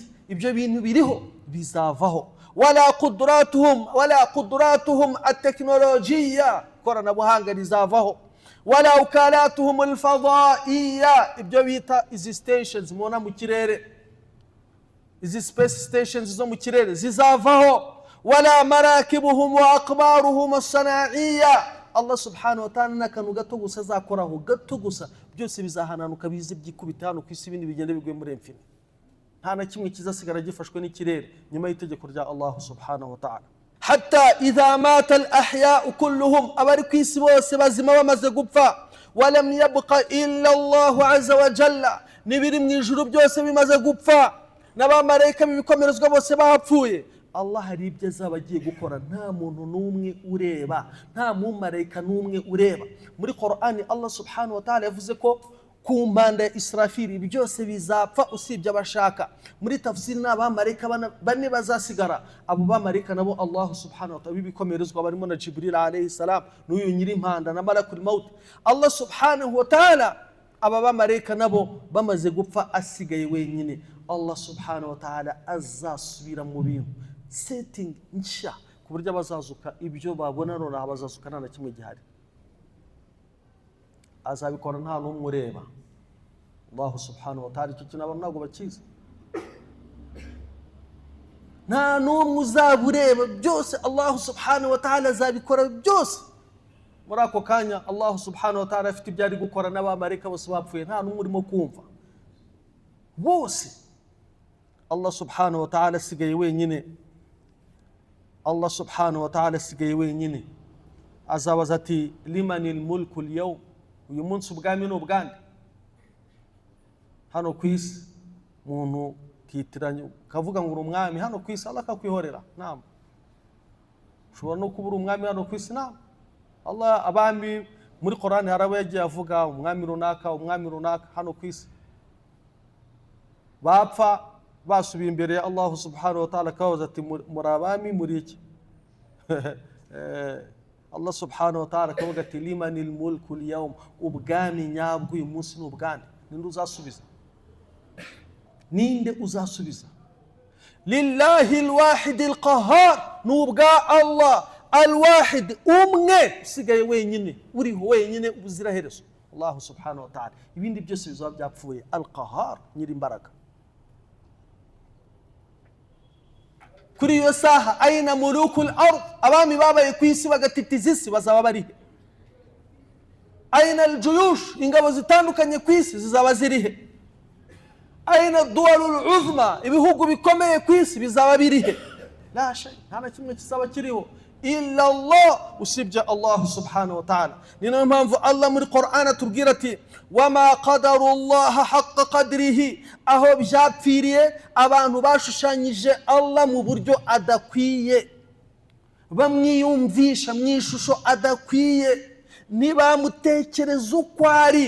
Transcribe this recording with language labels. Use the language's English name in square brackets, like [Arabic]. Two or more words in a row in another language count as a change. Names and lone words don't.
[Kinyarwanda] Ibyo bintu biriho, bizavaho. [Arabic] ولا قدرتهم التكنولوجية, [Kinyarwanda] koranabuhanga rizavaho. [Arabic] ولا وكالاتهم الفضائية, [Kinyarwanda] ibyo bita izi stations mubona mu kirere, izi [English] space stations [Kinyarwanda] zo mu kirere zizavaho. [Arabic] ولا مراكبهم وأقبارهم الصناعية, الله سبحانه وتعالى [Kinyarwanda] n'akantu gato gusa azakoraho, gato gusa, byose bizahananuka bize byikubita hano ku isi, ibindi bigenda biguye muri infini. Nta na kimwe kizasigara gifashwe n'ikirere nyuma y'itegeko rya [Arabic] الله سبحانه وتعالى. حتى إذا مات الأحياء كلهم, [Kinyarwanda] abari ku isi bose bazima bamaze gupfa. [Arabic] ولم يبق إلا الله عز وجل, [Kinyarwanda] n'ibiri mu ijuru byose bimaze gupfa, n'abamarayika b'ibikomerezwa bose bapfuye. Allah hari ibyo azaba agiye gukora, nta muntu n'umwe ureba, nta mumarayika n'umwe ureba. Muri Qur'ani [Arabic] الله سبحانه وتعالى [Kinyarwanda] yavuze ko ku mpanda ya Israfili byose bizapfa usibye abashaka. Muri tafsiri n'abamarayika bane bazasigara, abo bamarayika nabo [Arabic] الله سبحانه وتعالى [Kinyarwanda] bibikomerezwa barimo na Jibril [Arabic] عليه السلام, [Kinyarwanda] n'uyu nyiri impanda na [Arabic] ملك الموت. الله سبحانه وتعالى [Kinyarwanda] aba bamarayika nabo bamaze gupfa, asigaye wenyine. [Arabic] الله سبحانه وتعالى [Kinyarwanda] azasubira mu bintu setting nshya ku buryo abazazuka ibyo babona nonaha bazazuka nta na kimwe gihari. Azabikora nta n'umwe ureba. [Arabic] الله سبحانه وتعالى [Kinyarwanda] icyo kintu abantu ntabwo bakizi, nta n'umwe uzabureba, byose [Arabic] الله سبحانه وتعالى [Kinyarwanda] azabikora byose. Muri ako kanya [Arabic] الله سبحانه وتعالى [Kinyarwanda] afite ibyo ari gukora, n'abamarayika bose bapfuye nta n'umwe urimo kumva, bose [Arabic] الله سبحانه وتعالى [Kinyarwanda] asigaye wenyine. [Arabic] الله سبحانه وتعالى [Kinyarwanda] asigaye wenyine. azabaza ati [Arabic] لمن الملك اليوم, [Kinyarwanda] uyu munsi ubwami ni ubwande? Hano ku isi umuntu kitiranya kavuga ngo umwami hano ku isi, Allah akakwihorera. Naam, ushobora no kubura umwami hano ku isi. Naam, Allah abami muri Qur'an harabo yagiye avuga umwami runaka hano ku isi, bapfa basubiye imbere ya [Arabic] الله سبحانه وتعالى [Kinyarwanda] akabaza ati murabami muri iki? [Arabic] الله سبحانه وتعالى [Kinyarwanda] akavuga ati [Arabic] لمن الملك اليوم, [Kinyarwanda] ubwami nyabwo uyu munsi ni ubwande. Ninde uzasubiza? Ninde uzasubiza? [Arabic] لله الواحد القهار, nubwa الله الواحد, [Kinyarwanda] umwe usigaye wenyine, uriho wenyine ubuzira herezo, [Arabic] الله سبحانه وتعالى. [Kinyarwanda] Ibindi byose bizaba byapfuye. Al-qahhar, nyiri imbaraga. Kuri iyo saha [Arabic] أين ملوك الأرض, [Kinyarwanda] abami babaye ku isi bagatitiza isi bazaba barihe? [Arabic] أين الجيوش, [Kinyarwanda] ingabo zitandukanye ku isi zizaba zirihe? [Arabic] أين الدول العظمى, [Kinyarwanda] ibihugu bikomeye ku isi bizaba birihe? [Arabic] لا شيء, [Kinyarwanda] nta na kimwe kizaba kiriho [Arabic] إلا الله, [Kinyarwanda] usibye [Arabic] الله سبحانه وتعالى. [Kinyarwanda] Ni nayo mpamvu Allah muri Qur'an atubwira ati [Arabic] وما قدروا الله حق قدره, [Kinyarwanda] aho byapfiriye abantu bashushanyije Allah mu buryo adakwiye, bamwiyumvisha mu ishusho adakwiye, nibamutekereza uko ari.